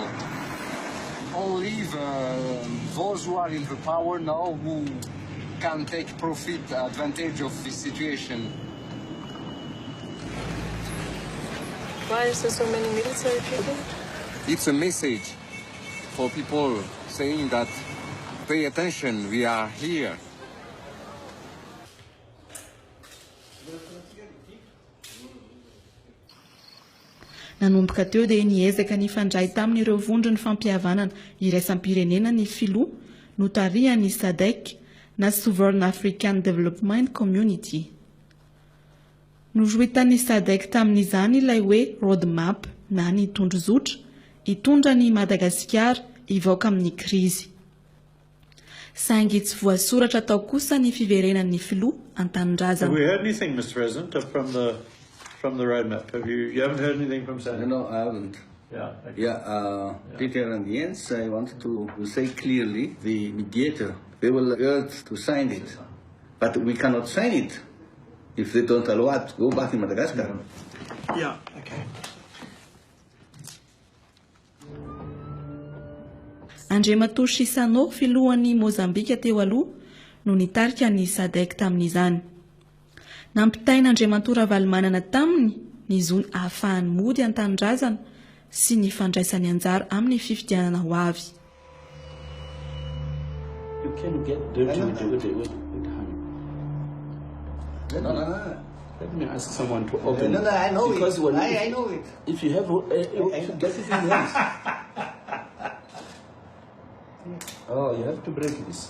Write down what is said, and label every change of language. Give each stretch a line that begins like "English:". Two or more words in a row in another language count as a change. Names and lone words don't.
English: Only those who are in the power now who can take advantage of this situation. Why is there so many military people? It's a message for people saying that pay attention, we are here.
Malagasy: Nanomboka teo dia niezaka nifandray tamin'ireo vondrony fampihavanana iraisam-pirenena ny filoha notarian'ny SADC na Sovereign African Development Community. Nojoitan'ny SADC tamin'izany ilay hoe roadmap na ny tondrozotra hitondra ny Madagasikara hivoaka amin'ny krizy. Saingy tsy voasoratra tao kosa ny fiverenan'ny filoha an-tanindrazana.
English: Have we heard anything, Mr. President, from the roadmap? You haven't heard anything from SADC? No, I haven't. Yeah. Okay. Yeah, Peter and Jens, I wanted to say clearly, the mediator, they will urge to sign it, but we cannot sign it if they don't allow us to go back in Madagascar. Yeah, okay.
Malagasy: Andriamatoa Sisano filohan'ny Mozambika teo aloha no nitarika ny SADC tamin'izany. Nampitaina Andriamatoa Ravalomanana taminy ny zony ahafahany mody an-tanindrazana sy ny fandraisany anjara amin'ny fifidianana ho avy.
English: You can get dirty with honey. No. Let me ask someone to open No, I know because it. I know it. If you have, you should get it in your hands. Oh, you have to break this.